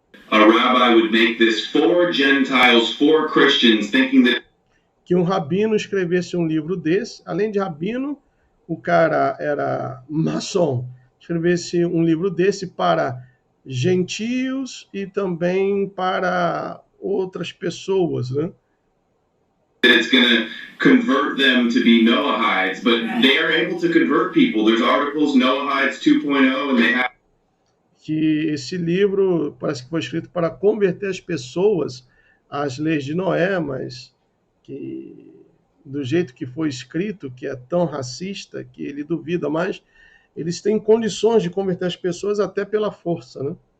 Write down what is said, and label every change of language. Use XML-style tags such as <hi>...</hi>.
<en>a rabbi would make this for Gentiles, for Christians, thinking that</en> <pt>Que um rabino escrevesse um livro desse. Além de rabino, o cara era maçom. Escrevesse um livro desse para gentios e também para outras pessoas, né?</pt> <en>it's going to convert them to be Noahides, but they are able to convert people. There's articles, Noahides 2.0, and they have</en> <pt>Que esse livro parece que foi escrito para converter as pessoas às leis de Noé, mas que do jeito que foi escrito, que é tão racista, que ele duvida, mas eles têm condições de converter as pessoas até pela força, né?</pt>